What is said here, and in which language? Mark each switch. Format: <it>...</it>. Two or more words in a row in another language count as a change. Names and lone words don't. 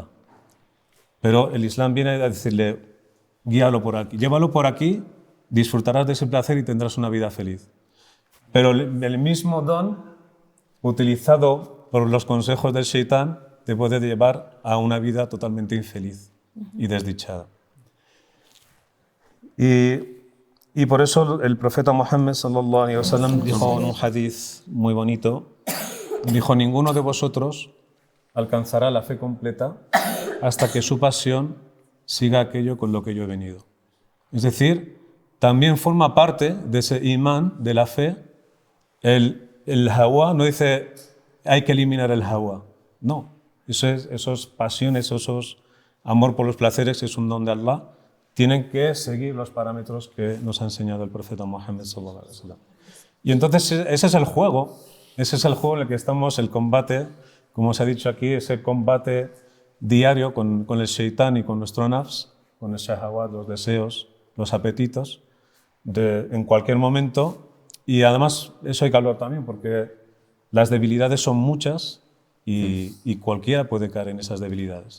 <es>Pero el Islam viene a decirle, guíalo por aquí, llévalo por aquí, disfrutarás de ese placer y tendrás una vida feliz. Pero el mismo don, utilizado por los consejos del Shaitán, te puede llevar a una vida totalmente infeliz y desdichada. Y por eso el profeta Muhammad</es> <ar>صلى الله عليه وسلم</ar> <es>dijo en un hadith muy bonito, dijo, ninguno de vosotros alcanzará la fe completa hasta que su pasión siga aquello con lo que yo he venido. Es decir, también forma parte de ese imán, de la fe, el hawa, no dice hay que eliminar el hawa, no, esos pasiones, esos amor por los placeres es un don de Allah, tienen que seguir los parámetros que nos ha enseñado el profeta Muhammad</es> <ar>صلى الله عليه وسلم.</ar> <es>Y entonces ese es el juego en el que estamos, el combate, como se ha dicho aquí, ese combate diario con el Shaitán y con nuestro nafs, con el shahawat, los deseos, los apetitos, en cualquier momento. Y además eso hay que hablar también, porque las debilidades son muchas y cualquiera puede caer en esas debilidades.</es>